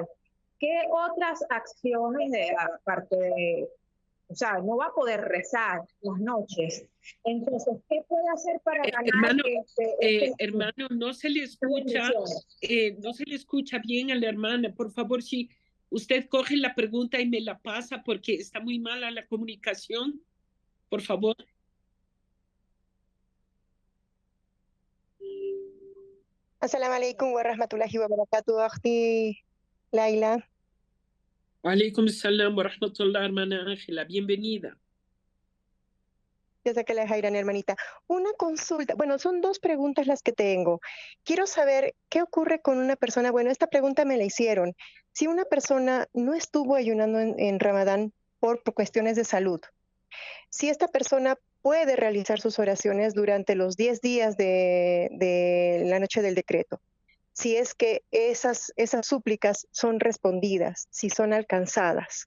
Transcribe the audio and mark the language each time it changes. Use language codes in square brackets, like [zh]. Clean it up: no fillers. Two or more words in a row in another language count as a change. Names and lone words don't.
[es] ¿Qué otras acciones, aparte de, o sea, no va a poder rezar las noches? Entonces, ¿qué puede hacer para ganar hermano, no se le escucha bien a la hermana. Por favor, si usted coge la pregunta y me la pasa porque está muy mala la comunicación, por favor. [ar] السلام عليكم و رحمة الله و بركاته، أختي Laila. عليكم سلام و رحمة الله, [es] hermana Ángela. Bienvenida. Ya sé que la Jairan, hermanita. Una consulta, bueno, son dos preguntas las que tengo. Quiero saber qué ocurre con una persona, bueno, esta pregunta me la hicieron. Si una persona no estuvo ayunando en Ramadán por cuestiones de salud, si esta persona puede realizar sus oraciones durante los 10 días de la noche del decreto, si es que esas súplicas son respondidas, si son alcanzadas.